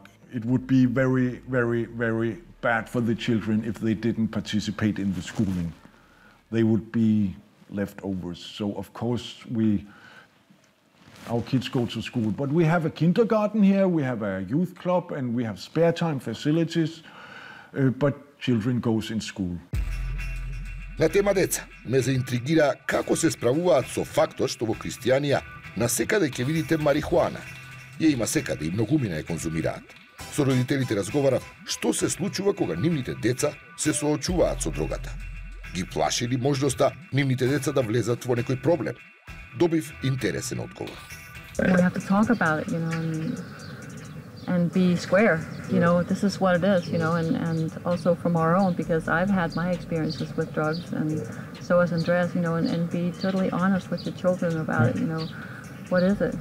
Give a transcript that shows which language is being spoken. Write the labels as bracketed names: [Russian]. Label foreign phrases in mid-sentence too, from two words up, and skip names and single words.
[English] It would be very, very, very bad for the children if they didn't participate in the schooling. They would be leftovers. So of course our kids go to school, but we have a kindergarten here, we have a youth club, and we have spare time facilities, but children goes in school. [Macedonian] На тема деца, ме заинтригира како се справуваат со фактот што во Кристијанија насекаде ќе видите марихуана. Ја има секаде и многумина ја конзумираат. Со родителите разговарав што се случува кога нивните деца се соочуваат со дрогата. Ги плаши ли можноста нивните деца да влезат во некој проблем? Добив интересен одговор. [English] We have to talk about it, and be square. This is what it is, and also from our own, because I've had my experiences with drugs, and so has Andreas, and be totally honest with your children about it, What is it?